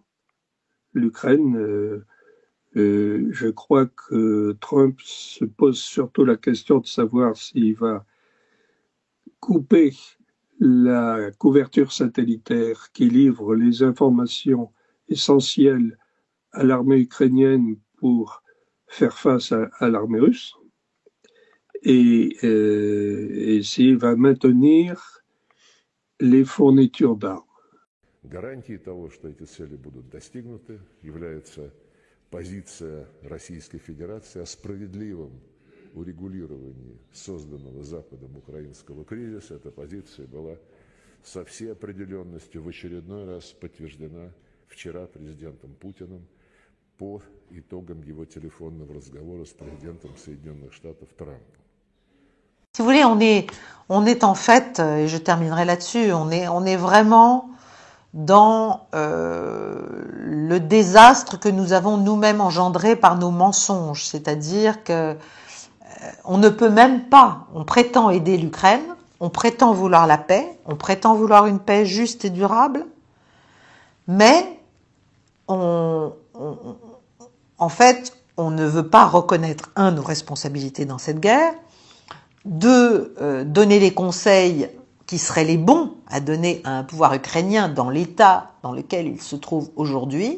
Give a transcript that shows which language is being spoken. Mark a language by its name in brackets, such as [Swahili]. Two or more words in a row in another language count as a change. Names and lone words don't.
[French] L'Ukraine, je crois que Trump se pose surtout la question de savoir s'il va couper la couverture satellitaire qui livre les informations essentielles à l'armée ukrainienne pour faire face à l'armée russe, et s'il va maintenir les fournitures d'armes. [Russian] Гарантией того, что эти цели будут достигнуты, является позиция Российской Федерации о справедливом урегулировании созданного Западом украинского кризиса. Эта позиция была со всей определенностью в очередной раз подтверждена вчера президентом Путиным по итогам его телефонного разговора с президентом Соединенных Штатов Трампом. [French] Si vous voulez, on est en fait, et je terminerai là-dessus, on est vraiment dans le désastre que nous avons nous-mêmes engendré par nos mensonges. C'est-à-dire que on ne peut même pas, on prétend aider l'Ukraine, on prétend vouloir la paix, on prétend vouloir une paix juste et durable, mais en fait, on ne veut pas reconnaître, nos responsabilités dans cette guerre, donner les conseils qui seraient les bons à donner à un pouvoir ukrainien dans l'état dans lequel il se trouve aujourd'hui.